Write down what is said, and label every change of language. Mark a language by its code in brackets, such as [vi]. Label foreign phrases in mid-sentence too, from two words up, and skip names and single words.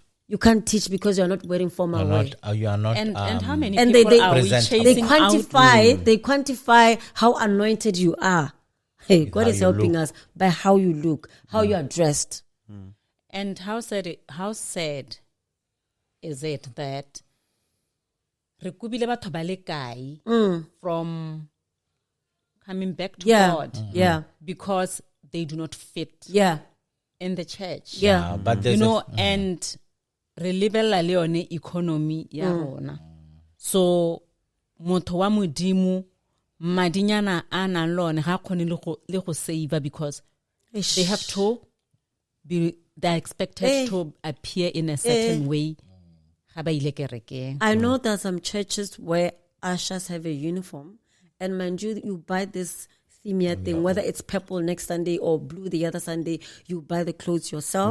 [en] You can't teach because you're not wearing formal wear. You are not. And how many and people they are we chasing out? They quantify how anointed you are. Hey, God is helping us by how you look, how you are dressed. And how sad is it that [tn] re kubile batho ba le kae [en] from coming back to God? Because they do not fit in the church. But you know, and [tn] re lebella le yone economy ya rona. [en] So [tn] motho wa modimo madinyana a nang le one ga khone le go save, [en] because they have to be, they're expected to appear in a certain way. I know there are some churches where ushers have a uniform, and mind you, you buy this theme thing, whether it's purple next Sunday or blue the other Sunday, you buy the clothes yourself.